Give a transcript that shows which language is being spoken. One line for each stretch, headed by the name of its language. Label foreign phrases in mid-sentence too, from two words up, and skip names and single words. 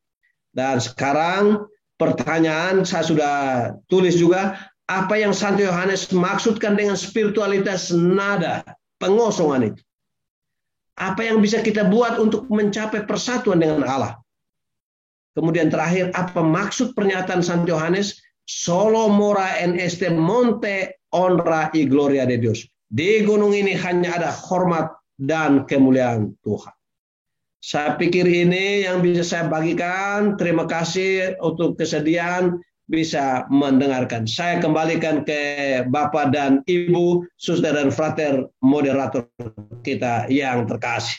Indonesian: Dan sekarang pertanyaan saya sudah tulis juga, apa yang Santo Yohanes maksudkan dengan spiritualitas nada, pengosongan itu. Apa yang bisa kita buat untuk mencapai persatuan dengan Allah. Kemudian terakhir, apa maksud pernyataan Santo Yohanes?
Spanish: Solo mora en este monte honra y gloria de Dios.
Indonesian: Di gunung ini hanya ada hormat dan kemuliaan Tuhan. Saya pikir ini yang bisa saya bagikan. Terima kasih untuk kesediaan bisa mendengarkan. Saya kembalikan ke Bapak dan Ibu, Suster dan Frater, moderator kita yang terkasih.